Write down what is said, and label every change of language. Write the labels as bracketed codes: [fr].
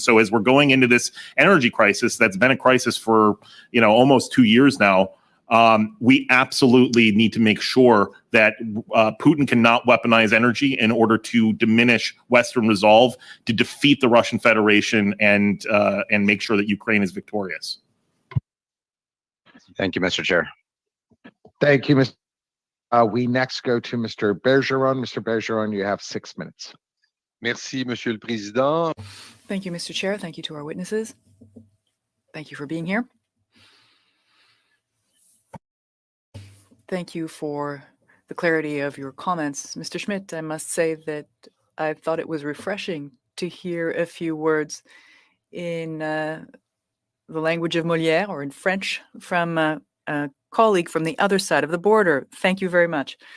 [en] And so as we're going into this energy crisis, that's been a crisis for almost 2 years now, we absolutely need to make sure that Putin cannot weaponize energy in order to diminish Western resolve to defeat the Russian Federation and make sure that Ukraine is victorious. Thank you, Mr. Chair. Thank you, Mr. We next go to Mr. Bergeron. Mr. Bergeron, you have 6 minutes. [fr] Merci, Monsieur le Président. [en] Thank you, Mr. Chair. Thank you to our witnesses. Thank you for being here. Thank you for the clarity of your comments. Mr. Schmidt, I must say that I thought it was refreshing to hear a few words in the language of Molière or in French from a colleague from the other side of the border. Thank you very much.